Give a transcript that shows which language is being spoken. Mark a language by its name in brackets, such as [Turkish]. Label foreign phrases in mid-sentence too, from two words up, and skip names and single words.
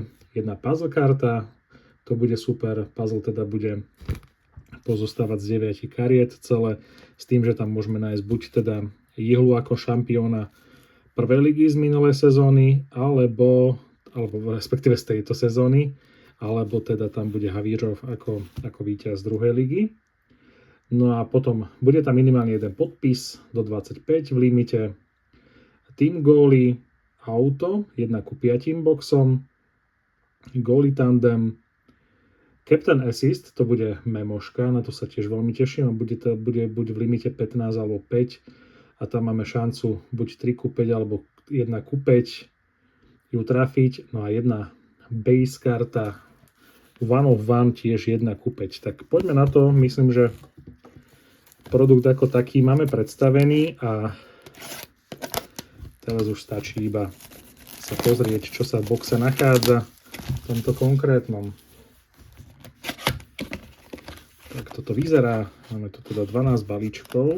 [Slovak] Jedna puzzle karta, to bude super, puzzle teda bude pozostávať z 9 kariet celé, s tým, že tam môžeme nájsť buď teda Jihlu ako šampióna prvej ligy z minulej sezóny, alebo respektíve z tejto sezóny, alebo teda tam bude Havírov ako víťaz druhej ligy. No a potom bude tam minimálne jeden podpis do 25 v limite, team goaly, auto, 1:5 boxom, goaly tandem, [English] captain assist, [Slovak] to bude memoška, na to sa tiež veľmi teším, bude buď v limite 15 alebo 5, a tam máme šancu buď 3:5 alebo 1:5 ju trafiť. No a jedna base karta [English] one of one [Slovak] tiež 1:5. Tak poďme na to, myslím, že produkt ako taký máme predstavený a teraz už stačí iba sa pozrieť, čo sa v boxe nachádza v tomto konkrétnom. Tak toto vyzerá, máme tu teda 12 balíčkov.